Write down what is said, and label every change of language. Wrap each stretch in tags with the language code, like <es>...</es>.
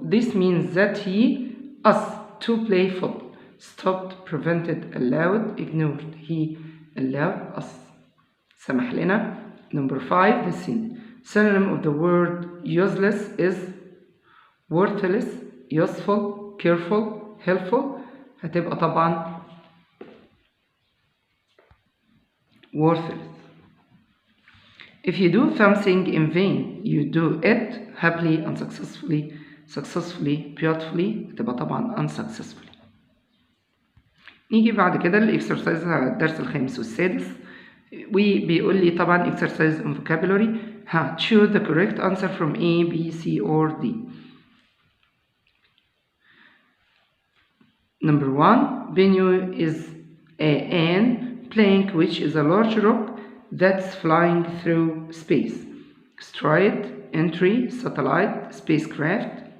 <en>This means that us to play football. stopped, prevented, allowed, ignored. He allowed us.</en> <ar>سمح لنا.</ar> <en>Number 5, listen. synonym of the word useless is worthless, useful, careful, helpful.</en> <ar>هتبقى طبعا worthless.</ar> <en>If you do something in vain, you do it happily, unsuccessfully, successfully, beautifully.</en> <ar>تبقى طبعا unsuccessfully. نيجي بعد كده للإكسرسايز على الدرس الخامس والسادس، وبيقول لي طبعا</ar> <en>exercise in vocabulary. choose the correct answer from A, B, C or D. Number 1, venue is an plank which is a large rock that's flying through space. Asteroid, entry, satellite, spacecraft.</en>